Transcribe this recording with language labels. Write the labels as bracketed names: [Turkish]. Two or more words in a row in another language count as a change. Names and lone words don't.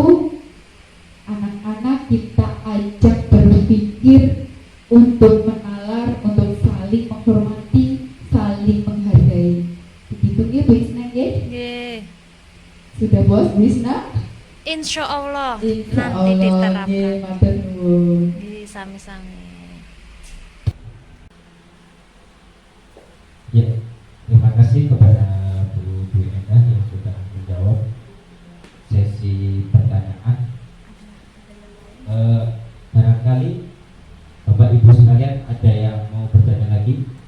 [Indonesian] Anak-anak kita ajak berpikir untuk menalar, untuk saling menghormati, saling menghargai. Begitu ya Bu Isna ya? Nggih. Sudah bos Bu Isna? [Arabic] إن شاء الله [Indonesian] Insya nanti Allah, diterapkan. [Javanese] nggih, matur nuwun. Nggih, sami-sami. [Indonesian] Ya, terima kasih kepada Bu Endah yang sudah menjawab sesi pertanyaan. Barangkali Bapak Ibu sekalian ada yang mau bertanya lagi?